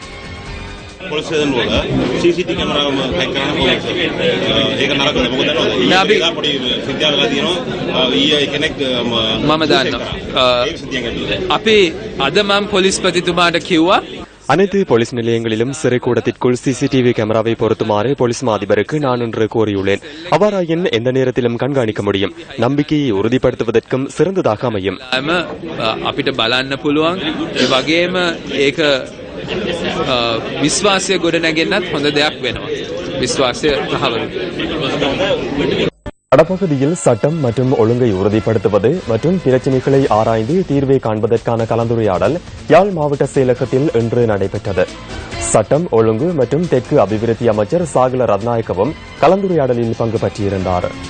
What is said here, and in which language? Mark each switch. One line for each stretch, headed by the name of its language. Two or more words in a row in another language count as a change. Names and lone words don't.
Tamil: அனைத்து போலீஸ் நிலையங்களிலும் சிறை கூடத்திற்குள்
English: CCTV camera
Tamil: பொருத்துமாறு போலீஸ் அதிபருக்கு நான் இன்று கோரியுள்ளேன். அவ்வாறாயின் எந்த நேரத்திலும் கண்காணிக்க முடியும். நம்பிக்கையை உறுதிப்படுத்துவதற்கும் சிறந்ததாக அமையும்.
Sinhala: විශ්වාසය ගොඩනැගෙන්නත් හොඳ දෙයක් වෙනවා. විශ්වාසය තහවුරු.
Tamil: வடபகுதியில் சட்டம் மற்றும் ஒழுங்கை உறுதிப்படுத்துவது மற்றும் பிரச்சினைகளை ஆராய்ந்து தீர்வை காண்பதற்கான கலந்துரையாடல் யாழ் மாவட்ட செயலகத்தில் இன்று நடைபெற்றது. சட்டம் ஒழுங்கு மற்றும் தெற்கு அபிவிருத்தி அமைச்சர் சாகல ரத்நாயக்கவும் கலந்துரையாடலில் பங்கு பற்றியிருந்தார்.